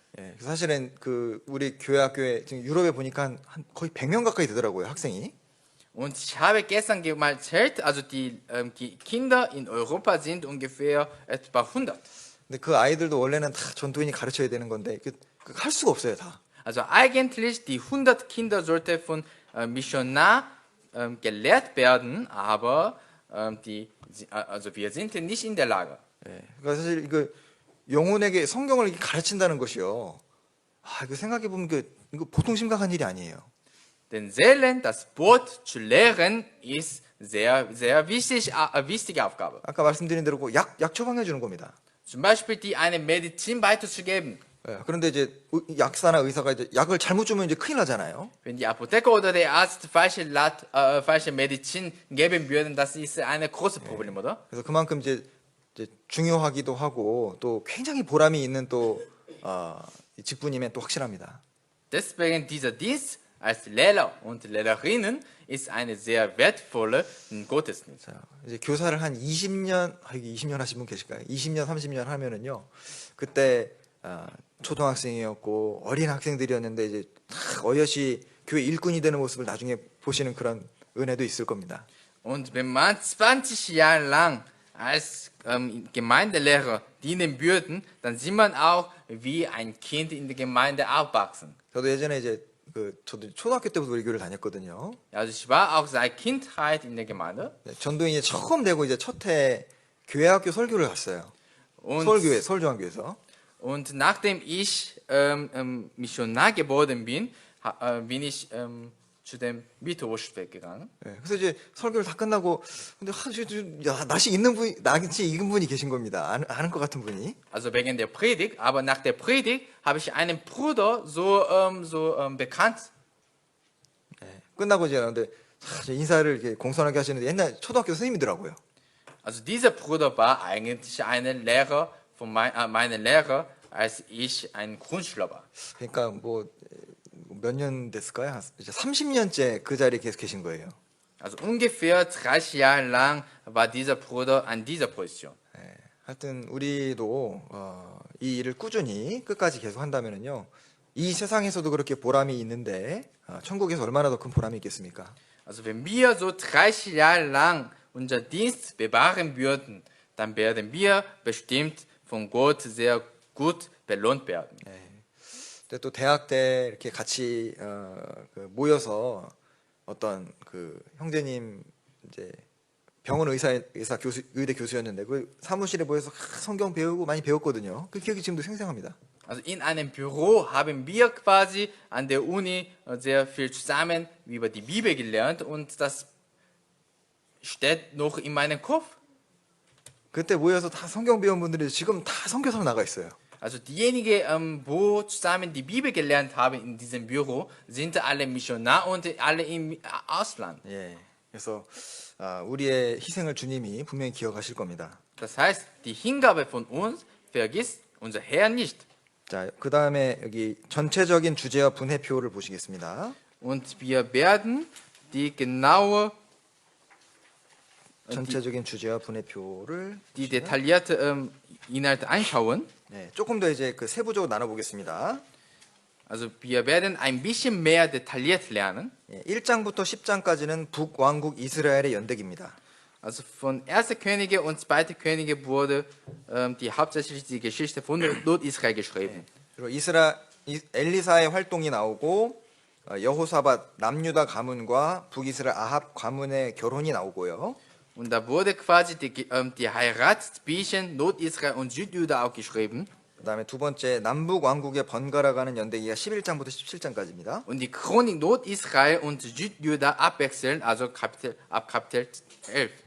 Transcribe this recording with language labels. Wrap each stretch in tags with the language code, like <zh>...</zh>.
<ko>예, 사실은 그 우리 교회 학교에 지금 유럽에 보니까 한 거의 100명 가까이 되더라고요, 학생이.</ko> <de>Und ich habe gestern mal gezählt, also die Kinder in Europa sind ungefähr etwa 100.</de> <ko>근데 그 아이들도 원래는 다 전도인이 가르쳐야 되는 건데 할 수가 없어요, 다.</ko> <de>Also eigentlich die 100 Kinder sollte von Missionar gelehrt werden, aber also wir sind nicht in der Lage.</de> <ko>예, 그러니까 사실 이거 영혼에게 성경을 이렇게 가르친다는 것이요. 아, 이거 생각해 보면 이거 보통 심각한 일이 아니에요.</ko> <de>Den Seelen das Wort zu lehren ist sehr, sehr wichtige Aufgabe.</de> <ko>아까 말씀드린 대로 약 처방해 주는 겁니다.</ko> <de>Zum Beispiel die eine Medizin weiterzugeben.</de> <ko>예, 그런데 이제 약사나 의사가 이제 약을 잘못 주면 이제 큰일 나잖아요.</ko> <de>Wenn die Apotheker oder der Arzt falsche Medizin geben würden, das ist ein großes Problem, oder?</de> <ko>그래서 그만큼 이제 중요하기도 하고 또 굉장히 보람이 있는 또 이 직분이면 또 확실합니다.</ko> <de>Deswegen dieser Dienst als Lehrer und Lehrerinnen ist eine sehr wertvolle Gottesdienst.</de> <ko>자, 이제 교사를 한 20년, 이게 20년 하신 분 계실까요? 20년, 30년 하면은요. 그때 초등학생이었고 어린 학생들이었는데 이제 탁 어여시 교회 일꾼이 되는 모습을 나중에 보시는 그런 은혜도 있을 겁니다.</ko> <de>Und wenn man 20 Jahre lang als Gemeindelehrer dienen würden, dann sieht man auch, wie ein Kind in der Gemeinde aufwachsen.</de> <ko>저도 예전에 이제 저도 초등학교 때부터 우리 교회를 다녔거든요.</ko> <de>Also ich war auch seit Kindheit in der Gemeinde.</de> <ko>네, 전도인이 처음 되고 이제 첫해 교회학교 설교를 갔어요. 서울교회, 서울중앙교회에서.</ko> <de>Und nachdem ich Missionar geworden bin, bin ich zu dem Mittwochsweg gegangen.</de> <ko>네, 그래서 이제 설교를 다 끝나고 근데 낯이 익은 분이 계신 겁니다. 아는 것 같은 분이.</ko> <de>Also wegen der Predigt, aber nach der Predigt habe ich einen Bruder so bekannt.</de> <ko>네, 끝나고 이제 근데 인사를 이렇게 공손하게 하시는데 옛날 초등학교 선생님이더라고요.</ko> <de>Also dieser Bruder war eigentlich ein Lehrer von meinem Lehrer, als ich ein Grundschüler war.</de> <ko>그러니까 뭐 몇 년 됐을까요? 이제 30년째 그 자리에 계속 계신 거예요.</ko> <de>Also ungefähr 30 Jahre lang war dieser Bruder an dieser Position.</de> <ko>네, 하여튼 우리도 이 일을 꾸준히 끝까지 계속 한다면은요. 이 세상에서도 그렇게 보람이 있는데 천국에서 얼마나 더 큰 보람이 있겠습니까?</ko> <de>Also wenn wir so 30 Jahre lang unser Dienst bewahren würden, dann werden wir bestimmt von Gott sehr gut belohnt werden.</de> <ko>네. 근데 또 대학 때 이렇게 같이 모여서 어떤 그 형제님 이제 병원 의사 교수 의대 교수였는데 그 사무실에 모여서 성경 배우고 많이 배웠거든요. 그 기억이 지금도 생생합니다.</ko> <de>Also in einem Büro haben wir quasi an der Uni sehr viel zusammen über die Bibel gelernt und das steht noch in meinem Kopf.</de> <ko>그때 모여서 다 성경 배운 분들이 지금 다 선교사로 나가 있어요.</ko> <de>Also diejenigen, wo zusammen die Bibel gelernt haben in diesem Büro, sind alle Missionar und alle im Ausland.</de> <ko>예. 그래서 우리의 희생을 주님이 분명히 기억하실 겁니다.</ko> <de>Das heißt, die Hingabe von uns vergisst unser Herr nicht.</de> <ko>자, 그 다음에 여기 전체적인 주제와 분해표를 보시겠습니다.</ko> <de>Und wir werden die genaue,</de> <ko>전체적인 주제와 분해표를</ko> <de>die detaillierte Inhalte anschauen.</de> <ko>네, 조금 더 이제 그 세부적으로 나눠보겠습니다.</ko> <de>Also wir werden ein bisschen mehr detailliert lernen.</de> <ko>1장부터 10장까지는 북왕국 이스라엘의 연대기입니다.</ko> <de>Also von 1. Könige und 2. Könige wurde die hauptsächlich die Geschichte von Nordisrael geschrieben.</de> <ko>그리고 엘리사의 활동이 나오고 여호사밧 남유다 가문과 북이스라엘 아합 가문의 결혼이 나오고요.</ko> <de>Und da wurde quasi die Heirat zwischen Nordisrael und Südjuda auch geschrieben.</de> <ko>그다음에 두 번째 남북 왕국의 번갈아가는 연대기가 11장부터 17장까지입니다.</ko> <de>Und die Chronik Nordisrael und Südjuda abwechseln, also ab Kapitel 11.</de>